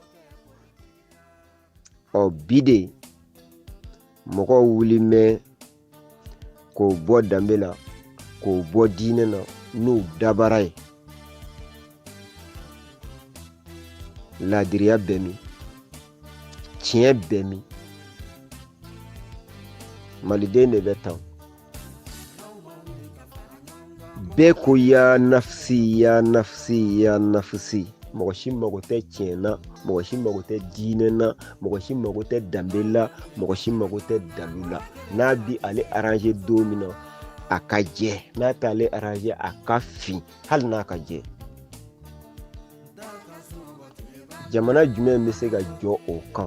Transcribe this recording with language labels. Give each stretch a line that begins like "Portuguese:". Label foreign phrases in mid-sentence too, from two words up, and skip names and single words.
Bambara: Bi de mɔgɔw wuli mɛn k'o bɔ danbe la, k'o bɔ diinɛ na n'u dabara ye. Laadiriya bɛ min, tiɲɛ bɛ min, maliden de bɛ tan. Bɛɛ ko
Arabic: يا نفسي يا نفسي يا نفسي.
Bambara: Mɔgɔ si mago tɛ tiɲɛ na, mɔgɔ si mago tɛ diinɛ na, mɔgɔ si mago tɛ danbe la, mɔgɔ si mago tɛ dalu la. N'a bi ale arranger don min na, a ka jɛ. N'a t'ale arranger, a ka fin, hali n'a ka jɛ. Jamana jumɛn bɛ se ka jɔ o kan?